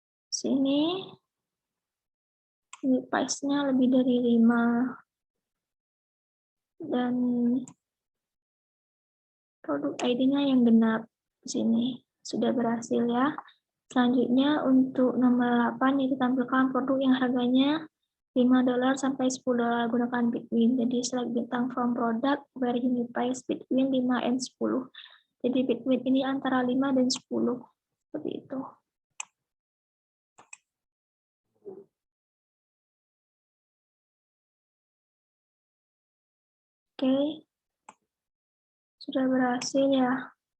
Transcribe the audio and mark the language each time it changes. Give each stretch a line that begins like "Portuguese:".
Indonesian: Sini ini price-nya lebih dari 5 dan produk ID-nya yang genap di sini. Sudah berhasil ya. Selanjutnya untuk nomor 8 itu tampilkan produk yang harganya $5 sampai $10 gunakan Bitwin.
English: Jadi select bintang from product where unit price between 5 and 10.
Indonesian: Jadi Bitwin ini antara 5 dan 10. Seperti itu. Oke. Sudah berhasil ya.